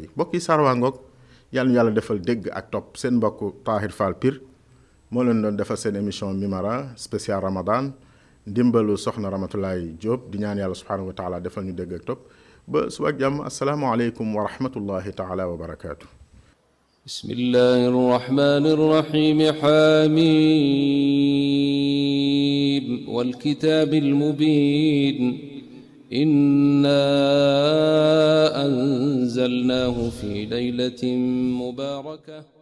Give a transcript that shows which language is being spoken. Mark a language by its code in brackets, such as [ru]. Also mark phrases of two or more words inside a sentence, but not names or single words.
[wo] mbokk yi saar waa ngoog yàlla ñu yàlla defal dégg ak topp. seen mbokk Tahir Fall Pire moo leen doon defal seen émission Mimara spécial Ramadan ndimbalu soxna Ramatulaay Diop di ñaan yàlla [ar] سبحانه وتعالى [wo] defal ñu dégg ak topp ba suba ak jàmm. [ar] السلام عليكم ورحمة الله تعالى وبركاته. بسم الله الرحمن الرحيم حميم والكتاب المبين إنا أنزلناه في ليلة مباركة